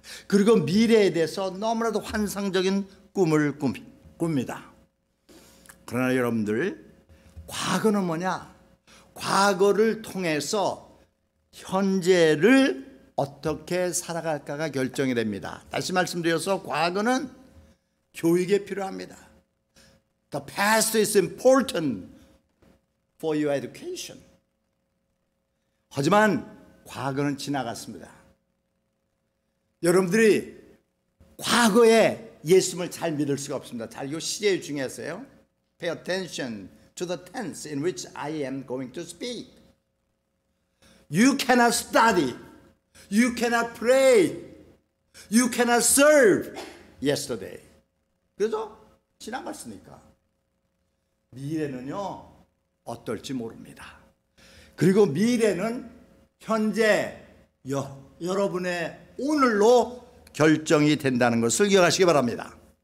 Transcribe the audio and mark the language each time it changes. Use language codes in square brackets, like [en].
[ko] 그리고 미래에 대해서 너무나도 환상적인 꿈을 꿉니다. 그러나 여러분들, 과거는 뭐냐? 과거를 통해서 현재를 어떻게 살아갈까가 결정이 됩니다. 다시 말씀드려서 과거는 교육에 필요합니다. [en] The past is important for your education. [ko] 하지만 과거는 지나갔습니다. 여러분들이 과거에 예수님을 잘 믿을 수가 없습니다. 잘 이거 시제 중에서요. [en] Pay attention to the tense in which I am going to speak. You cannot study. You cannot pray. You cannot serve yesterday. [ko] 그래서 지나갔으니까 미래는요 어떨지 모릅니다. 그리고 미래는 현재 여러분의 오늘로 결정이 된다는 것을 기억하시기 바랍니다.